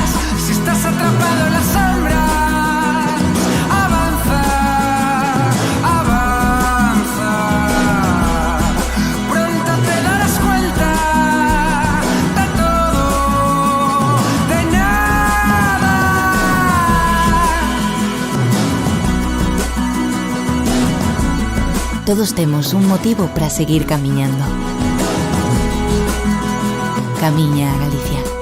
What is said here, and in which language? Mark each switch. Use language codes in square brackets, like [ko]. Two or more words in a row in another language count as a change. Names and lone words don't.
[es] Si estás atrapado en las sombras, avanza, avanza. Pronto te darás cuenta de todo, de nada. [gl] Todos temos un motivo para seguir camiñando. Camiña a Galicia.